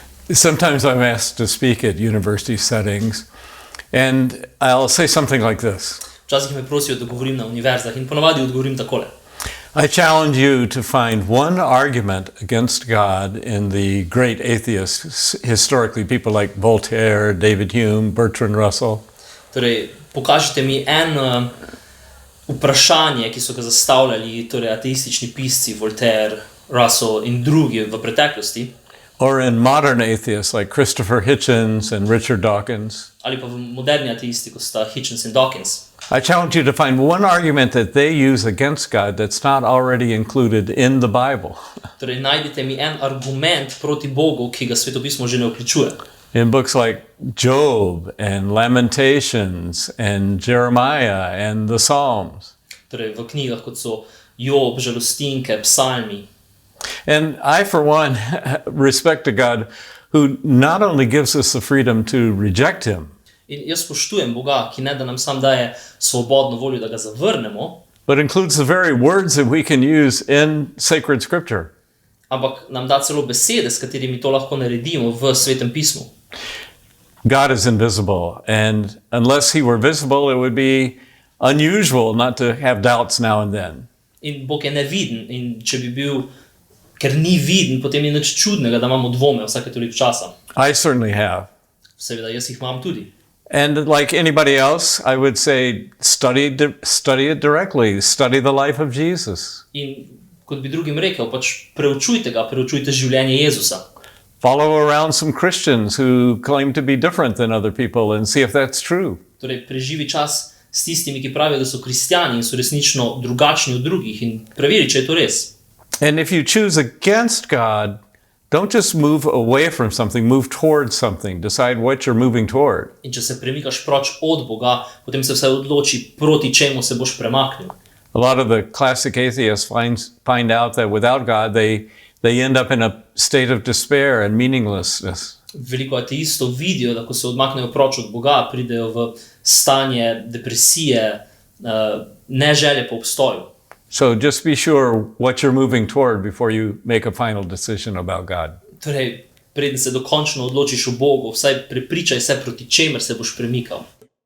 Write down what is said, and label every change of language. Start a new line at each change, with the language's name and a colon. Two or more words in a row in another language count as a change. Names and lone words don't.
English: Sometimes I'm asked to speak at university settings, and I'll say something like this.
Slovenian: Včasih me prosijo, da govorim na univerzah in ponavadi odgovorim takole.
English: I challenge you to find one argument against God in the great atheists, historically, people like Voltaire, David Hume, Bertrand Russell.
Slovenian: Torej, pokažite mi vprašanje, ki so ga zastavljali ateistični pisci Voltaire, Russell in drugi v preteklosti.
English: Or in modern atheists like Christopher Hitchens and Richard Dawkins.
Slovenian: Ali pa v moderni ateisti, kot sta Hitchens in Dawkins.
English: I challenge you to find one argument that they use against God that's not already included in the Bible.
Slovenian: Torej, najdite mi en argument proti Bogu, ki ga svetopismo že ne vključuje.
English: In books like Job and Lamentations and Jeremiah and the Psalms.
Slovenian: Torej, v knjigah, kot so Job, žalostinke, psalmi.
English: And I, for one, respect a God who not only gives us the freedom to reject him,
Slovenian: In jaz spoštujem Boga, ki ne da nam sam daje svobodno voljo, da ga zavrnemo,
English: but includes the very words that we can use in sacred scripture.
Slovenian: ampak nam da celo besede, s katerimi to lahko naredimo v Svetem pismu.
English: God is invisible, and unless he were visible, it would be unusual not to have doubts now and then.
Slovenian: In Bog je neviden, in če bi bil, ker ni viden, potem ni nič čudnega, da imamo dvome vsake toliko časa.
English: I certainly have.
Slovenian: Seveda, jaz jih imam tudi.
English: And like anybody else, I would say study it directly. Study the life of Jesus.
Slovenian: In kot bi drugim rekel, pač preučujte ga, preučujte življenje Jezusa.
English: Follow around some Christians who claim to be different than other people and see if that's true.
Slovenian: Torej, preživi čas s tistimi, ki pravijo, da so kristjani in so resnično drugačni od drugih in preveri, če je to res.
English: And if you choose against God, don't just move away from something, move towards something. Decide what you're moving toward.
Slovenian: In če se premikaš proč od Boga, potem se vsaj odloči, proti čemu se boš premaknil.
English: A lot of the classic atheists find out that without God, they end up in a state of despair and meaninglessness.
Slovenian: Veliko ateistov vidijo, da ko se odmaknejo proč od Boga, pridejo v stanje depresije, neželje po obstoju.
English: So just be sure what you're moving toward before you make a final decision about God.
Slovenian: Torej, preden se dokončno odločiš o Bogu, vsaj prepričaj se, proti čemer se boš premikal.